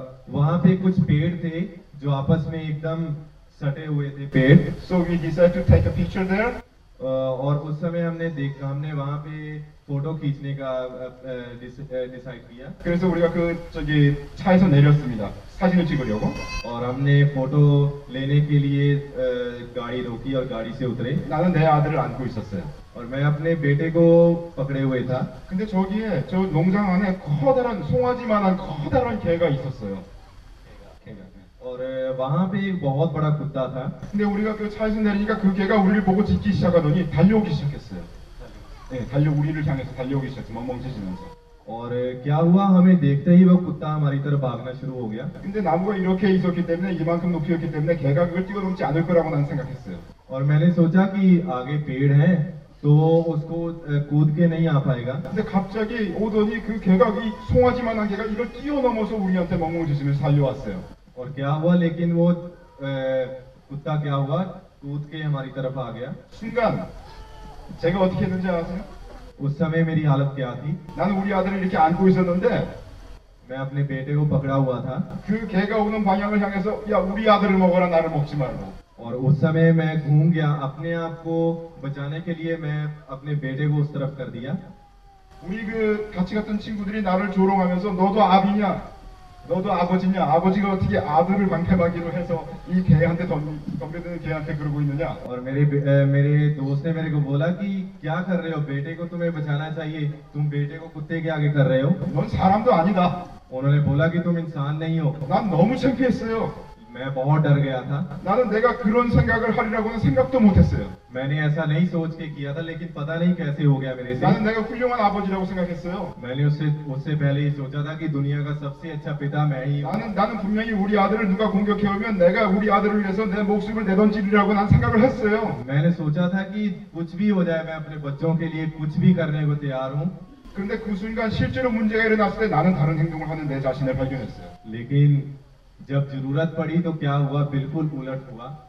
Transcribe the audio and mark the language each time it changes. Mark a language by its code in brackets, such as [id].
[hi] वहाँ पे कुछ पेड़ थे जो आपस में एकदम सटे हुए थे पेड़। [en] So we decided to take a picture there. [hi] और उस समय हमने वहाँ पे फोटो खींचने का डिसाइड किया। [ko] 그래서 우리가 그 저기 차에서 내렸습니다. 사진을 찍으려고. [hi] और हमने फोटो लेने के लिए गाड़ी रोकी और गाड़ी से उतरे। [ko] 나는 내 아들을 안고 있었어요. [hi] और मैं अपने बेटे को पकड़े हुए था। [ko] 근데 저기에 저 농장 안에 커다란 송아지만한 커다란 개가 있었어요. 개가. [hi] और वहाँ पे एक बहुत बड़ा कुत्ता था। [ko] 근데 우리가 그 차에서 내리니까 그 개가 우리를 보고 짖기 시작하더니 달려오기 시작했어요. 네, 우리를 향해서 달려오기 시작했어요. 멍멍해지면서. [hi] और क्या हुआ, हमें देखते ही वो कुत्ता हमारी तरफ भागना शुरू हो गया। [ko] 근데 나무가 이렇게 있었기 때문에 이만큼 높이였기 때문에 개가 그걸 뛰어넘지 않을 거라고 나는 생각했어요. [hi] और मैंने सोचा कि आगे पेड़ है तो उसको कूद के नहीं आ पाएगा। [ko] 근데 갑자기 오더니 그 개가 이 송아지만한 개가 이걸 뛰어넘어서 우리한테 멍멍지시면서 달려왔어요. [hi] और क्या हुआ, लेकिन वो कुत्ता क्या हुआ, कूद के हमारी तरफ आ गया। [ko] 순간 제가 어떻게 했는지 아세요? [hi] उस समय मेरी हालत क्या थी? [ko] 나는 우리 아들을 이렇게 안고 있었는데 [hi] मैं अपने बेटे को पकड़ा हुआ था [ko] 그 개가 오는 방향을 향해서 야 우리 아들을 먹어라 나를 먹지 말고. [hi] और उस समय मैं घूम गया, अपने आप को बचाने के लिए मैं अपने बेटे को उस तरफ कर दिया। [ko] 우리 그 같이 갔던 친구들이 나를 조롱하면서 너도 아비냐? 너도 아버지냐? 아버지가 어떻게 아들을 방패막이로 해서 이 개한테 덤벼드는 개한테 그러고 있느냐? [hi] और मेरे दोस्त ने मेरे को बोला कि क्या कर रहे हो, बेटे को तुम्हें बचाना चाहिए, तुम बेटे को कुत्ते के आगे कर रहे हो। [ko] 넌 사람도 아니다. [hi] उन्होंने बोला कि तुम इंसान नहीं हो। [ko] 난 너무 창피했어요. [hi] मैं बहुत डर गया था। [ko] 나는 내가 그런 생각을 하리라고는 생각도 못했어요. [hi] मैंने ऐसा नहीं सोच के किया था, लेकिन पता नहीं कैसे हो गया मेरे से। [ko] 나는 내가 훌륭한 아버지라고 생각했어요. [hi] मैंने उससे पहले ही सोचा था कि दुनिया का सबसे अच्छा पिता मैं ही हूँ। [ko] 나는 분명히 우리 아들을 누가 공격해 오면 내가 우리 아들을 위해서 내 목숨을 내던지리라고 난 생각을 했어요. [hi] मैंने सोचा था कि कुछ भी हो जाए, मैं अपने बच्चों के लिए कुछ भी करने को तैयार हूँ। [ko] 그런데 그 순간 실제로 문제가 일어났을 때 나는 다른 행동을 하는 내 자신을 발견했어요. [hi] लेकिन जब जरूरत पड़ी तो क्या हुआ, बिल्कुल उलट हुआ।